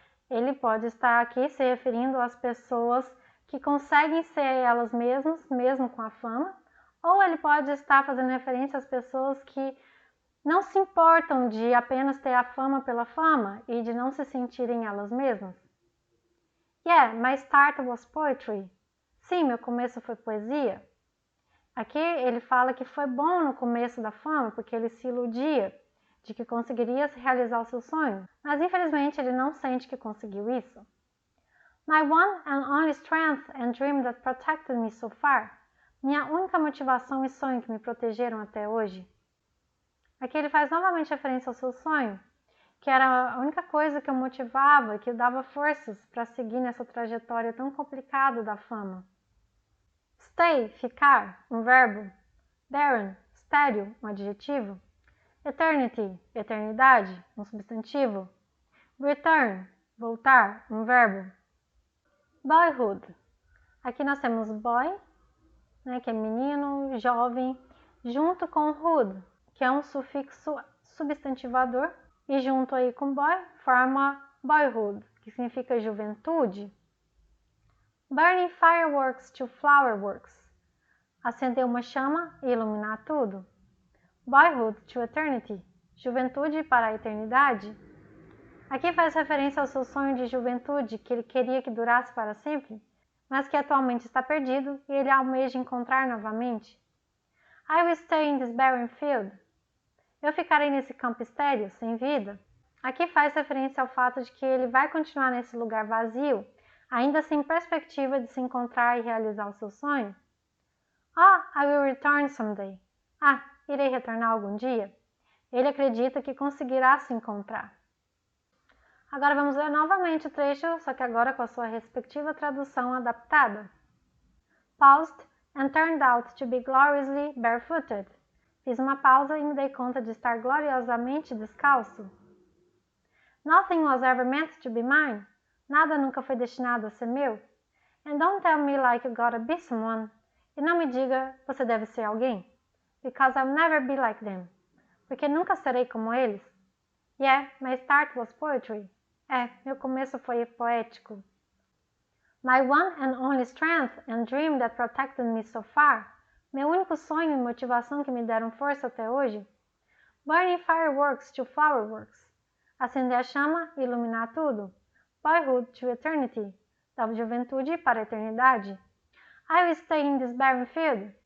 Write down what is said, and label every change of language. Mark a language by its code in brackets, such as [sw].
[pt] Ele pode estar aqui se referindo às pessoas que conseguem ser elas mesmas, mesmo com a fama, ou ele pode estar fazendo referência às pessoas que não se importam de apenas ter a fama pela fama e de não se sentirem elas mesmas. [en] Yeah, my start was poetry. [pt] Sim, meu começo foi poesia. Aqui ele fala que foi bom no começo da fama porque ele se iludia de que conseguiria realizar o seu sonho, mas infelizmente ele não sente que conseguiu isso. [en] My one and only strength and dream that protected me so far. [pt] Minha única motivação e sonho que me protegeram até hoje. Aqui ele faz novamente referência ao seu sonho, que era a única coisa que o motivava, que dava forças para seguir nessa trajetória tão complicada da fama. Stay, ficar, um verbo. Barren, estéril, um adjetivo. Eternity, eternidade, um substantivo. Return, voltar, um verbo. Boyhood. Aqui nós temos boy, né, que é menino, jovem, junto com hood, que é um sufixo substantivador, e junto aí com boy forma boyhood, que significa juventude. [en] Burning fireworks to flowerworks. [pt] Acender uma chama e iluminar tudo. [en] Boyhood to eternity. [pt] Juventude para a eternidade. Aqui faz referência ao seu sonho de juventude que ele queria que durasse para sempre, mas que atualmente está perdido e ele almeja encontrar novamente. [en] I will stay in this barren field. [pt] Eu ficarei nesse campo estéril, sem vida. Aqui faz referência ao fato de que ele vai continuar nesse lugar vazio, ainda sem perspectiva de se encontrar e realizar o seu sonho. [en] I will return someday. [pt] Irei retornar algum dia. Ele acredita que conseguirá se encontrar. Agora vamos ler novamente o trecho, só que agora com a sua respectiva tradução adaptada. [en] Paused and turned out to be gloriously barefooted. [pt] Fiz uma pausa e me dei conta de estar gloriosamente descalço. [en] Nothing was ever meant to be mine. [pt] Nada nunca foi destinado a ser meu. [en] And don't tell me like you gotta be someone. [pt] E não me diga, você deve ser alguém. [en] Because I'll never be like them. [pt] Porque nunca serei como eles. [en] Yeah, my start was poetry. [pt] Meu começo foi poético. [en] My one and only strength and dream that protected me so far. [pt] Meu único sonho e motivação que me deram força até hoje. [en] Burning fireworks to flowerworks. [pt] Acender a chama e iluminar tudo. [en] Boyhood to eternity. [pt] Da juventude para a eternidade. [en] I will stay in this barren field.